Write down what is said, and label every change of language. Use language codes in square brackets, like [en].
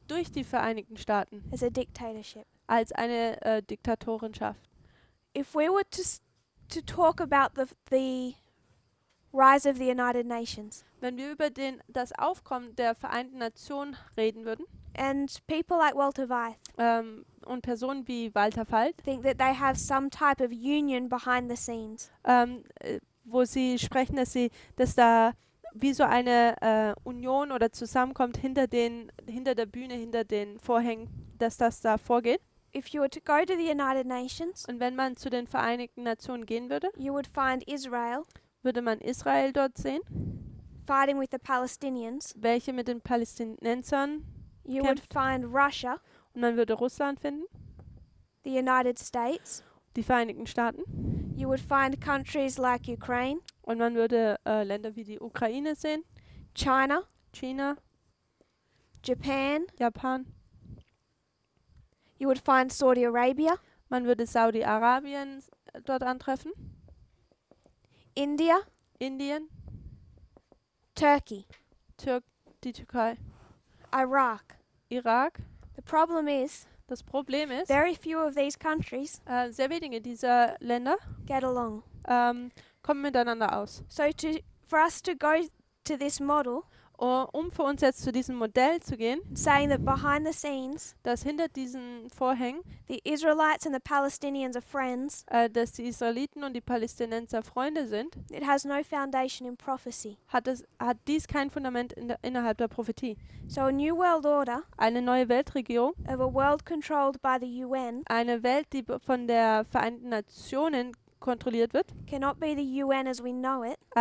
[de] Durch die Vereinigten Staaten [en] as a dictatorship. [de] als eine Diktatorenschaft. [en] If we were to talk about the rise of the United Nations [de] Wenn wir über das Aufkommen der Vereinten Nationen reden würden [en] and people like Walter Weiss [de] und Personen wie Walter Falt, [en] think that they have some type of union behind the scenes, [de] wo sie sprechen, dass da wie so eine Union oder Zusammenkommt hinter der Bühne, hinter den Vorhängen, dass das da vorgeht. [en] if you were to go to the United Nations, [de] Und wenn man zu den Vereinigten Nationen gehen würde, [en] you would find Israel [de] würde man Israel dort sehen, [en] fighting with the Palestinians. [de] welche mit den Palästinensern, [en] You would [de] kämpft. [en] find Russia, [de] und man würde Russland finden, [en] the United States. [de] die Vereinigten Staaten, [en] You would find countries like Ukraine, [de] und man würde Länder wie die Ukraine sehen, [en] China, [de] China, [en] Japan. [de] Japan, [en] You would find Saudi Arabia, [de] man würde Saudi-Arabien dort antreffen, [en] India, [de] Indien, [en] Turkey, [de] die Türkei, [en] Iraq. [de] Irak. [en] The problem is, [de] Das Problem ist, [en] very few of these countries [de] sehr wenige dieser Länder [en] get along. [de] kommen miteinander aus. [en] So for us to go to this model, [de] Um für uns jetzt zu diesem Modell zu gehen, [en] saying that behind the scenes, [de] dass hinter diesen Vorhängen, [en] the Israelites and the Palestinians are friends, [de] dass die Israeliten und die Palästinenser Freunde sind, [en] it has no foundation in prophecy. [de] hat dies kein Fundament innerhalb der Prophetie. [en] So a new world order [de] Eine neue Weltregierung, [en] of a world controlled by the UN [de] eine Welt, die von der Vereinten Nationen kontrolliert wird, [en] cannot be the UN as we know it,